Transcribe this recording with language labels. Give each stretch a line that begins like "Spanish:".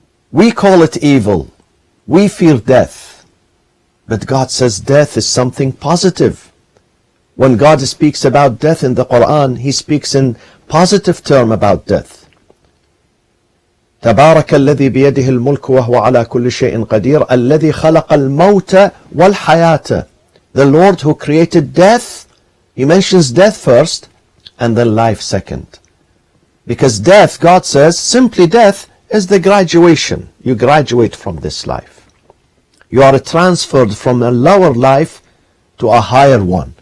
English: We call it evil. We fear death. But God says death is something positive. When God speaks about death in the Quran, He speaks in positive term about death.
Arabic: تبارك الذي بيده الملك وهو على كل شيء قدير الذي خلق الموت والحياة.
English: The Lord who created death, He mentions death first and then life second. Because death, God says, simply death is the graduation. You graduate from this life. You are transferred from a lower life to a higher one.